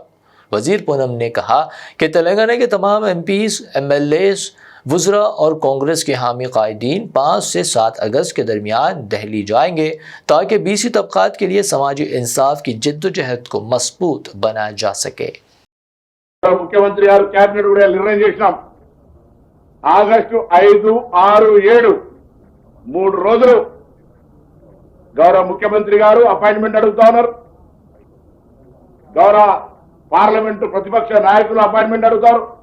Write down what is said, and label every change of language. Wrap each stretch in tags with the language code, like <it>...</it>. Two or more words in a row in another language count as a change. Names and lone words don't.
<ur>وزیر پونم نے کہا کہ تلنگانہ کے تمام MPs، MLAs، وزراء اور کانگریس کے حامی قائدین 5 سے 7 اگست کے درمیان دہلی جائیں گے تاکہ BC طبقات کے لیے سماجی انصاف کی جدوجہد کو مضبوط بنایا جا سکے۔</ur> <te>ముఖ్యమంత్రి గారు కేబినెట్ కూడా నిర్ణయం చేసినాం। ఆగస్టు 5, 6, 7 3 రోజులు గౌరవ ముఖ్యమంత్రి గారు అపాయింట్మెంట్ అడుగుతా ఉన్నారు। గౌరవ పార్లమెంటు ప్రతిపక్ష నాయకులు అపాయింట్మెంట్ అడుగుతారు।</te>